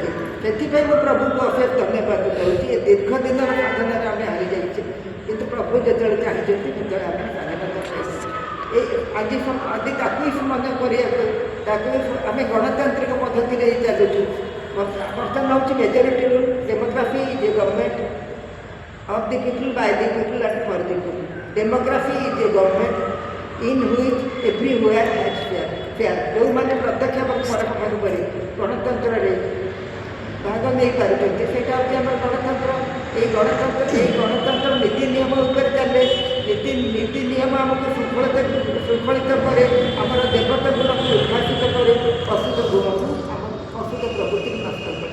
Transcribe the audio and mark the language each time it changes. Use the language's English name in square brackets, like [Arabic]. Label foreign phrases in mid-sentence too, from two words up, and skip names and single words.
[Odia] ସେଥିପାଇଁ ମୁଁ ପ୍ରଭୁଙ୍କୁ ଅଶେଷ ଧନ୍ୟବାଦ ଦେଉଛି। ଏ ଦୀର୍ଘ ଦିନର ସାଧନାରେ ଆମେ ହାରିଯାଇଛେ, କିନ୍ତୁ ପ୍ରଭୁ ଯେତେବେଳେ ଚାହିଁଛନ୍ତି ସେତେବେଳେ ଆମେ ସ୍ୱାଧୀନତା ପାଇଛୁ। ଆଜି ତାକୁ ହିଁ ମନେ କରିବାକୁ, ତାକୁ ଆମେ ଗଣତାନ୍ତ୍ରିକ ପଦ୍ଧତିରେ ଚାଲୁଛୁ। ବର୍ତ୍ତମାନ ହେଉଛି [English] majority rule, democracy is a government of the people, by the people and for the people. Democracy is a government in which everywhere has fair. [Odia] ଯେଉଁମାନେ ପ୍ରତ୍ୟକ୍ଷ ଏବଂ ପରୋକ୍ଷ ଭାବରେ ଗଣତନ୍ତ୍ରରେ ଭାଗ ନେଇପାରୁଛନ୍ତି, ସେଇଟା ହେଉଛି ଆମର ଗଣତନ୍ତ୍ର। ଏହି ଗଣତନ୍ତ୍ର ନୀତି ନିୟମ ଉପରେ ଚାଲେ। ନୀତି ନିୟମ ଆମକୁ ଶୃଙ୍ଖଳିତ କରେ, ଆମର ଦେବତା ଗୁଣକୁ ଉଦ୍ଭାସିତ କରେ, ଅଶୁଦ୍ଧ ଗୁଣକୁ ଅଶୁଦ୍ଧ ପ୍ରକୃତିକୁ ନଷ୍ଟ କରେ।